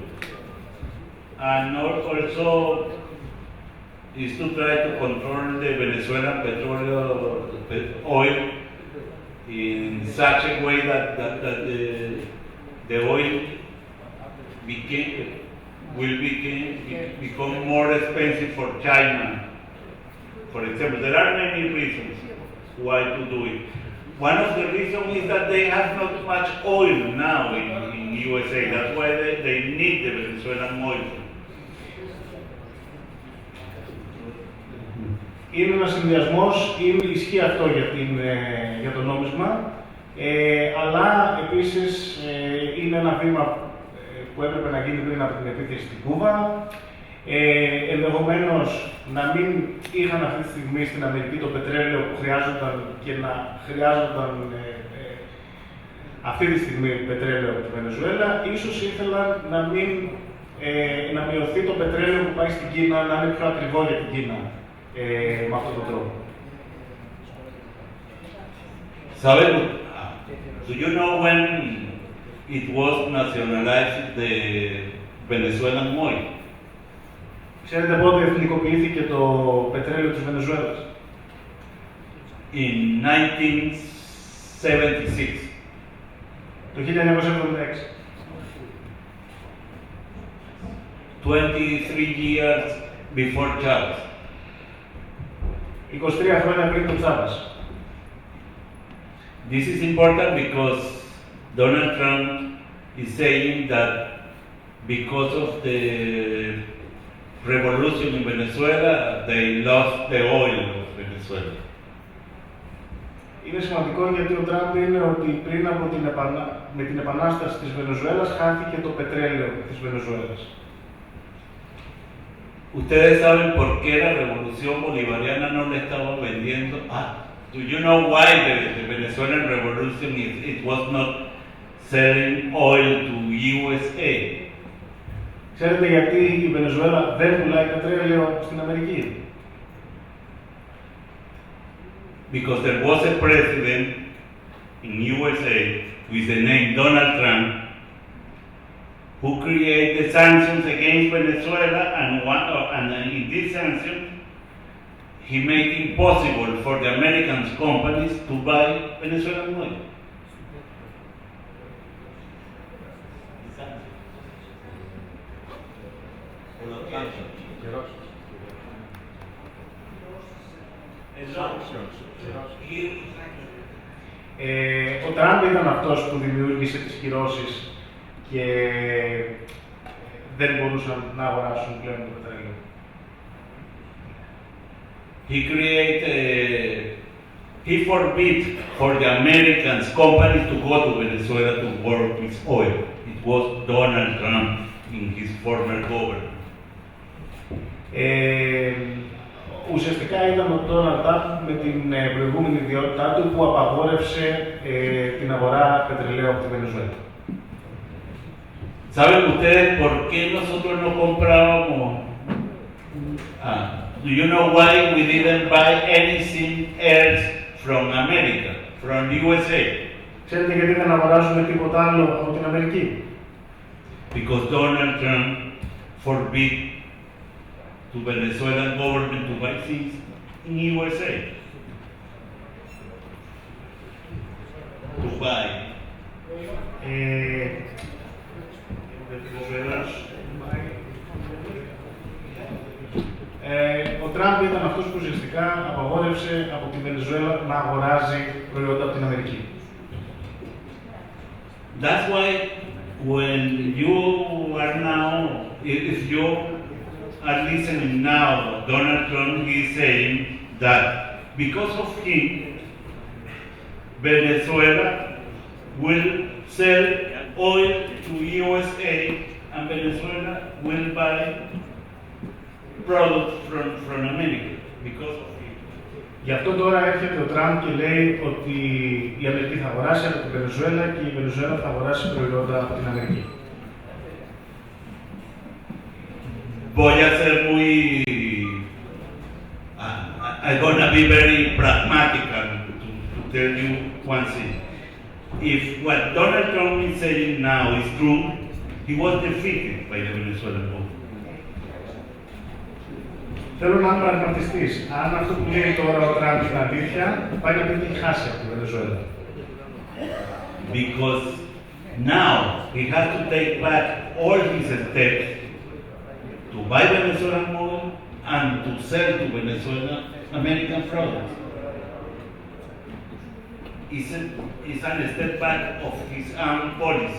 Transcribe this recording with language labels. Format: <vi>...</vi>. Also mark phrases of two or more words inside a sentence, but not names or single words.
<en>And also is to try to control the Venezuelan oil in such a way that the oil will become more expensive for China. For example, there are many reasons why to do it. One of the reasons is that they have not much oil now in USA. That's why they need the Venezuelan oil.</en> <el>Είναι ένας συνδυασμός, ισχύει αυτό για το νόμισμα, αλλά επίσης είναι ένα βήμα που έπρεπε να γίνει πριν από την επίθεση στην Κούβα. Ενδεχομένως να μην είχαν αυτή τη στιγμή στην Αμερική το πετρέλαιο που χρειάζονταν και να χρειάζονταν αυτή τη στιγμή πετρέλαιο από τη Βενεζουέλα. Ίσως ήθελαν να μειωθεί το πετρέλαιο που πάει στην Κίνα, να είναι πιο ακριβό για την Κίνα με αυτόν τον τρόπο.</el> <en>Do you know when it was nationalized the Venezuelan oil?</en> <el>Ξέρετε πότε εθνικοποιήθηκε το πετρέλαιο της Βενεζουέλας?</el> <en>In 1976.</en> <el>Το 1976.</el> <en>23 years before Chavez.</en> <el>23 χρόνια πριν τον Τσάβες.</el> <en>This is important because Donald Trump is saying that because of the revolution in Venezuela, they lost the oil of Venezuela.</en> <el>Είναι σημαντικό γιατί ο Τραμπ είναι ότι πριν από με την επανάσταση της Βενεζουέλας χάθηκε το πετρέλαιο της Βενεζουέλας.</el> <es>Ustedes saben por qué la revolución bolivariana no le estaba vendiendo.</es> <en>Do you know why the Venezuelan revolution it was not selling oil to USA?</en> <el>Ξέρετε γιατί η Βενεζουέλα δεν πουλάει πετρέλαιο στην Αμερική?</el> <en>Because there was a president in USA with the name Donald Trump who created sanctions against Venezuela, and in these sanctions he made it impossible for the American companies to buy Venezuelan oil.</en> <el>Ο Τραμπ ήταν αυτός που δημιούργησε τις κυρώσεις και δεν μπορούσαν να αγοράσουν πλέον το πετρέλαιο.</el> <en>He forbid for the American companies to go to Venezuela to work with oil. It was Donald Trump in his former government.</en> <el>Ουσιαστικά ήταν ο Ντόναλντ Τραμπ με την προηγούμενη ιδιότητά του που απαγόρευσε την αγορά πετρελαίου από τη Βενεζουέλα.</el> <es>¿Saben ustedes por qué nosotros no comprábamos?</es> <en>Do you know why we didn't buy anything else from America, from USA?</en> <el>Ξέρετε γιατί δεν αγοράζουμε τίποτα άλλο από την Αμερική?</el> <en>Because Donald Trump forbid to Venezuelan government to buy things in USA. To buy.</en> <el>Ο Τραμπ ήταν αυτός που ουσιαστικά απαγόρευσε από τη Βενεζουέλα να αγοράζει προϊόντα από την Αμερική.</el> <en>That's why when you are now, if you are listening now, Donald Trump is saying that because of him, Venezuela will sell oil to USA and Venezuela will buy products from America because of him.</en> <el>Γι' αυτό τώρα έρχεται ο Τραμπ και λέει ότι η Αμερική θα αγοράσει από την Βενεζουέλα και η Βενεζουέλα θα αγοράσει προϊόντα από την Αμερική.</el> <es>Voy a ser muy...</es> <en>I'm gonna be very pragmatical to tell you one thing. If what Donald Trump is saying now is true, he was defeated by the Venezuelan government.</en> <el>Θέλω να είμαι πραγματιστής. Αν αυτό που λέει τώρα ο Τραμπ είναι αλήθεια, πάει να πει ότι έχει χάσει από τη Βενεζουέλα.</el> <en>Because now he has to take back all his steps buy Venezuelan oil and to sell to Venezuela American products. It's a step back of his own policy.</en>